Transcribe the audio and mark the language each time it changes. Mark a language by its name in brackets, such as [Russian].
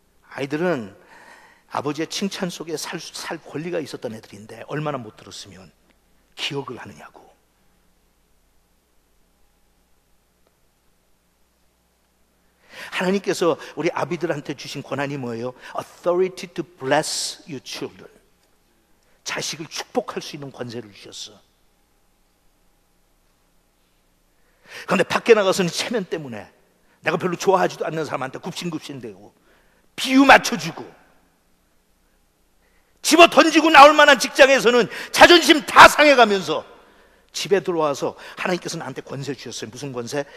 [Korean] 아이들은 아버지의 칭찬 속에 살 권리가 있었던 애들인데 얼마나 못 들었으면 기억을 하느냐고. 하나님께서 우리 아비들한테 주신 권한이 뭐예요? [English] Authority to bless your children. [Korean] 자식을 축복할 수 있는 권세를 주셨어. 그런데 밖에 나가서는 체면 때문에 내가 별로 좋아하지도 않는 사람한테 굽신굽신대고 비유 맞춰주고 집어 던지고 나올 만한 직장에서는 자존심 다 상해가면서 집에 들어와서 하나님께서 나한테 권세 주셨어요. 무슨 권세?